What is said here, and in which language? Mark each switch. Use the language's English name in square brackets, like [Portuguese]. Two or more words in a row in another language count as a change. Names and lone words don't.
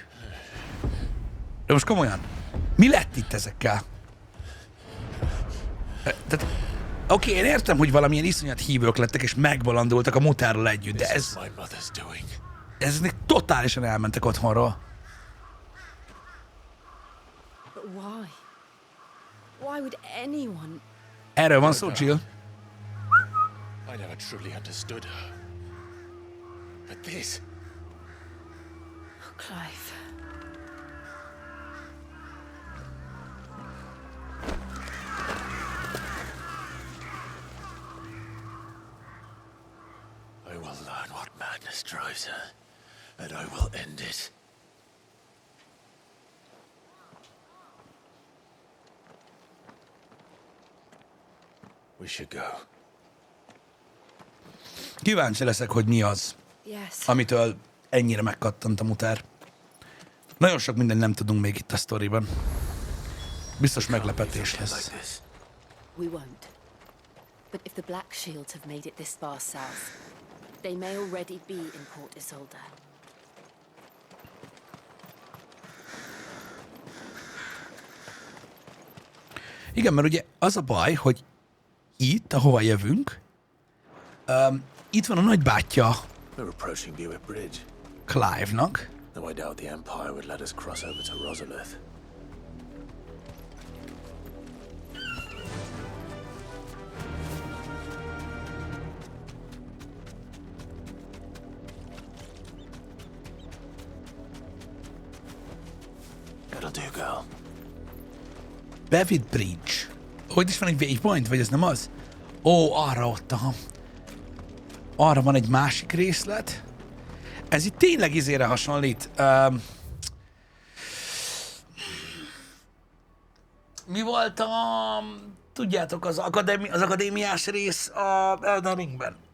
[Hungarian] De most komolyan, mi lett itt ezekkel? Tehát, oké, én értem, hogy valamilyen iszonyat hívők lettek, és megbalandultak a mutárral együtt, de eznek totálisan elmentek otthonról. [English] But why? Why would anyone... [Hungarian] Erről van szó, Jill. [English] I never truly understood her. But this... Oh, Clive. I will learn what madness drives her, and I will end it. We should go. [Hungarian] Kíváncsi leszek, hogy mi az, [English] Yes. [Hungarian] amitől ennyire megkattant a mutár. Nagyon sok mindent nem tudunk még itt a sztoriban. Biztos meglepetés lesz. [English] We won't. But if the Black Shields have made it this far south, they may already be in Port Isolde. [Hungarian] Igen, mert ugye az a baj, hogy itt, ahova jövünk, itt van a nagybátyja [English] We're approaching Buick Bridge. [Hungarian] Clive-nak. [English] Though I doubt the Empire would let us cross over to Rosalith. That'll do, girl. [Hungarian] Bevid Bridge. Hogy is van egy waypoint, vagy ez nem az? Ó, arra ott, aha. Arra van egy másik részlet. Ez itt tényleg izére hasonlít. Mi volt a... Tudjátok, az akadémiás rész a Elden Ringben?